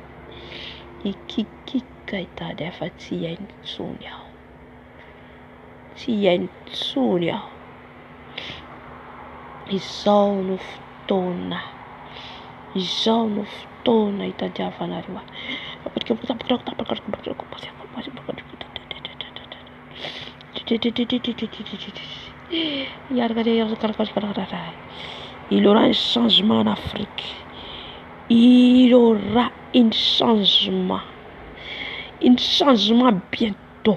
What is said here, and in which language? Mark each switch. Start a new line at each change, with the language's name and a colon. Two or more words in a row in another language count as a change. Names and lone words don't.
Malagasy: Ikikika hitady aho fa tsy hainy intsony aho. Tsy hainy intsony aho. Izao no fotoana. Izao no fotoana hitadiavanareo.
French: Il aura un changement en Afrique. Il aura un changement bientôt.